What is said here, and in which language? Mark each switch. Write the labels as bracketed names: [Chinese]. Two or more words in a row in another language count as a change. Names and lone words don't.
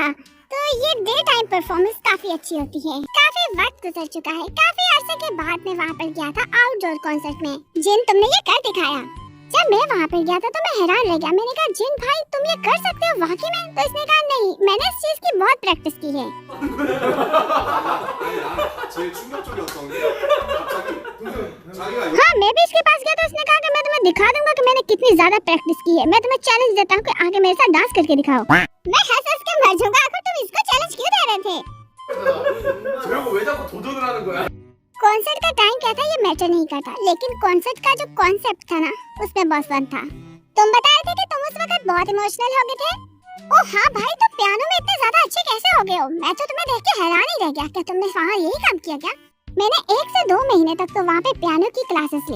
[Hindi] तो ये [English] day time performance [Hindi] काफी अच्छी होती है। काफी वक्त गुजर चुका है। काफी अरसे के बाद मैं वहाँ पर गया था [English] outdoor concert [Hindi] में। जिन, तुमने ये कर दिखाया। जब मैं वहाँ पर गया था तो मैं हैरान रह गया। मैंने कहा, जिन भाई तुम ये कर सकते हो वाकई में? तो इसने कहा, नहीं, मैंने इस चीज की बहुत प्रैक्टिस की है। [Korean] 제일 충격적이었던 게 갑자기 자기가 [Hindi] हाँ, मैं भी इसके पास गया तो उसने कहा कि मैं तुम्हें दिखा दूंगा कि मैंने कितनी ज्यादा प्रैक्टिस की है। मैं तुम्हें चैलेंज देता हूँ कि आगे मेरे साथ डांस करके दिखाओ। मैं हंस हंस के मर जाऊंगा। आखिर तुम इसको चैलेंज क्यों दे रहे थे? [Korean] 저러고 왜 जाको 도전을 하는 거야? [Hindi] कॉन्सर्ट का टाइम क्या था ये मैटर नहीं करता, लेकिन कॉन्सर्ट का जो कॉन्सेप्ट था ना, उसमें बहुत फन था। तुम बता रहे थे कि तुम उस वक्त बहुत इमोशनल हो गए थे। ओह हाँ भाई, तुम पियानो में इतने ज्यादा अच्छे कैसे हो गए हो? मैं तो तुम्हें देख के हैरान ही रह गया। क्या तुमने वहाँ यही काम किया क्या? मैंने 1 से 2 महीने तक तो वहाँ पे पियानो की क्लासेस ली।